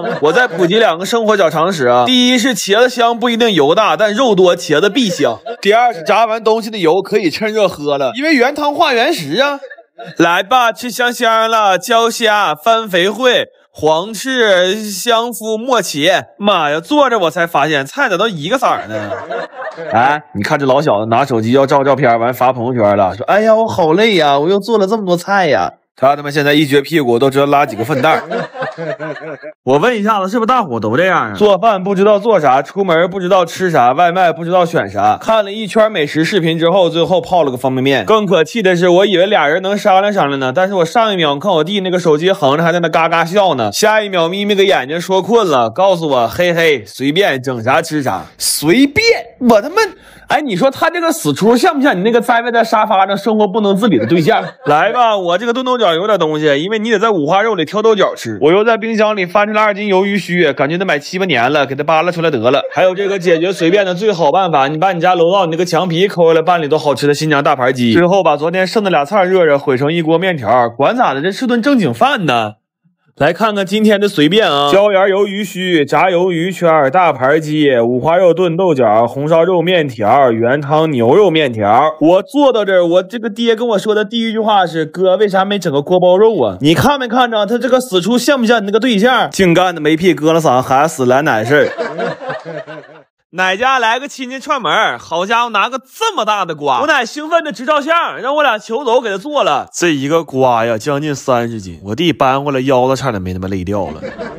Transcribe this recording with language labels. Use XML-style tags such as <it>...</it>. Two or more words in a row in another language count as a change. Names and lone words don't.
<zh>我再普及2個生活小常識啊。第一是茄子香不一定油大，但肉多茄子必香。第二是炸完東西的油可以趁熱喝了，因為原湯化原食啊。來吧，吃香香了，焦蝦、番肥燴、黃翅、香麩、墨茄。媽呀，坐着我才發現菜咋都一個色兒呢。哎，你看這老小子拿手機要照照片，完發朋友圈了，說哎呀我好累呀，我又做了這麼多菜呀。他們現在一撅屁股都知道拉幾個糞袋。我問一下子，是不是大夥都這樣啊？做飯不知道做啥，出門不知道吃啥，外賣不知道選啥。看了一圈美食視頻之後，最後泡了個方便麵。更可氣的是，我以為倆人能商量商量呢，但是我上一秒看我弟那個手機橫着還在那嘎嘎笑呢，下一秒眯眯個眼睛說困了，告訴我嘿嘿隨便整啥吃啥，隨便。我他媽哎，你說他這個死出像不像你那個栽在沙發上生活不能自理的對象？來吧，我這個燉豆角有點東西，因為你得在五花肉裡挑豆角吃。我又在冰箱裡翻出了2斤魷魚鬚，感覺得買7、8年了，給它扒拉出來得了。還有這個解決隨便的最好辦法，你把你家樓道你那個牆皮摳下來拌裡頭好吃的新疆大盤雞。最後把昨天剩的倆菜熱熱燴成一鍋麵條，管咋的，這是頓正經飯呢。來看看今天的隨便啊，椒鹽魷魚鬚、炸魷魚圈、大盤雞、五花肉燉豆角、紅燒肉麵條、原湯牛肉麵條。我做到這兒，我這個爹跟我說的第一句話是：哥，為啥沒整個鍋包肉啊？你看沒看着他這個死出像不像你那個對象？淨幹的沒屁疙瘩嗓，還死來奶事兒。奶家來個親戚串門，好家伙拿個這麼大的瓜，我奶興奮的直照相，讓我倆求走給他做了。這一個瓜呀將近30斤，我弟搬回來腰子差點沒他媽累掉了。</zh>